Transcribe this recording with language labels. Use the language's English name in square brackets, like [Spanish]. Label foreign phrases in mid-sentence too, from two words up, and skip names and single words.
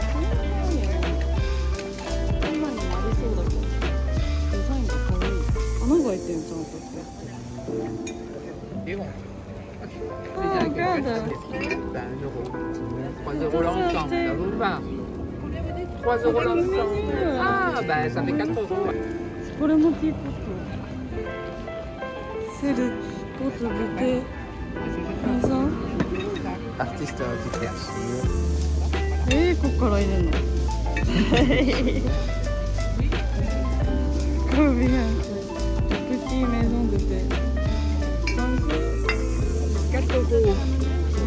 [Japanese] こんなにもありそうだけど、デザインが可愛い。 [French] 3 € l'ensemble, ça vous va? 3 € l'ensemble. Ah, ben ça fait 4 €. [Japanese] これもティーポット。セルポット出て。 [French] Artiste invité. [Japanese] ここから入れるの。Combien? [French] Petit maison de thé. 4 €. Oui.